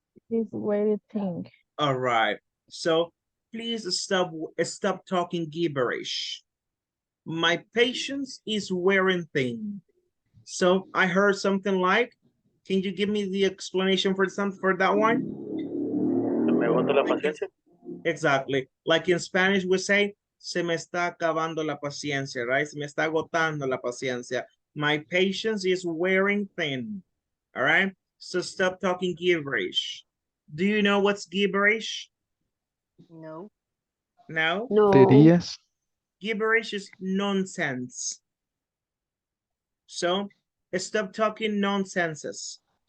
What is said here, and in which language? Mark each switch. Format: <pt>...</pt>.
<en>is waiting thing. All right. So please stop talking gibberish. My patience is wearing thin. So I heard something like, can you give me the explanation for that one?</en> <es>Se me agota la paciencia.</es> <en>Exactly. Like in Spanish we say,</en> <es>se me está acabando la paciencia,</es> <en>right?</en> <es>Se me está agotando la paciencia.</es> <en>My patience is wearing thin. All right. So stop talking gibberish. Do you know what's gibberish? No. No?</en> <es>Tonterías.</es> <en>Gibberish is nonsense. So stop talking nonsenses.</en>